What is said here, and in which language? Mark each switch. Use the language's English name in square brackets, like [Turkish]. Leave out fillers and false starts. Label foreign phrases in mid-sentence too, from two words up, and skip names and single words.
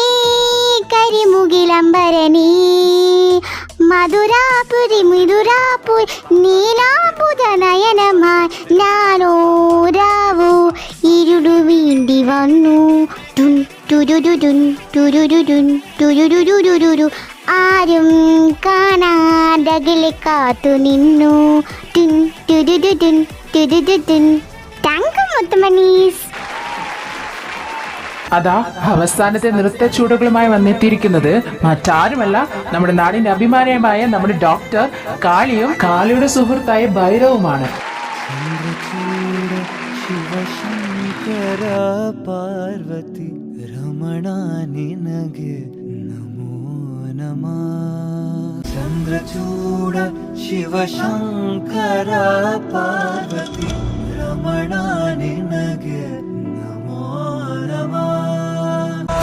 [Malayalam] കരിമുകിലംബരനീ മധുരാപുരി മധുരാപുരി നീലാംബുജ നയനമായി ഞാനോരാവു ഇരുടു വീണ്ടി വന്നു ടുൻ ടുരുരുടുൻ ടുരുരുടുൻ ടുരുരുരുരുരു ആരും കാണാതകലെ കാത്തു നിന്നു ടുൻ ടുരുരുടുൻ ടുരുരുടുൻ. [English] thank you [Malayalam] മുത്തുമണീസ്. അതാ അവസാനത്തെ നൃത്ത ചൂടുകളുമായി വന്നെത്തിയിരിക്കുന്നത് മറ്റാരുമല്ല നമ്മുടെ നാടിന്റെ അഭിമാനമായ നമ്മുടെ ഡോക്ടർ കാളിയും കാളിയുടെ സുഹൃത്തായ ഭൈരവുമാണ്. [Kannada] ಶಿವಶಂಕರ ಪಾರ್ವತಿ ರಮಣ ನಿನಗೆ ನಮೋ ನಮಃ. ಚಂದ್ರಚೂಡ ಶಿವಶಂಕರ ಪಾರ್ವತಿ ರಮಣ ನಿನಗೆ ನಮೋ ನಮಃ.